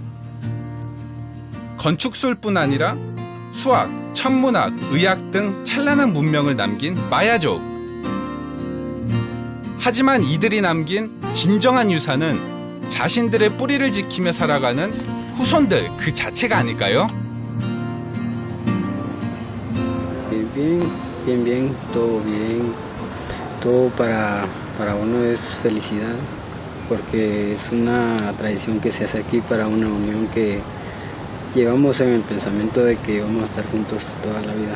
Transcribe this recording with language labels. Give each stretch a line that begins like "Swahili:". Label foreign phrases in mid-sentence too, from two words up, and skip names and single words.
Korean: 건축술뿐 아니라 수학, 천문학, 의학 등 찬란한 문명을 남긴 마야족. 하지만 이들이 남긴 진정한 유산은 자신들의 뿌리를 지키며 살아가는 후손들 그 자체가 아닐까요?
Spanish: Bien, todo bien. Todo para uno es felicidad, porque es una tradición que se hace aquí para una unión que llevamos en el pensamiento de que vamos a estar juntos toda la vida.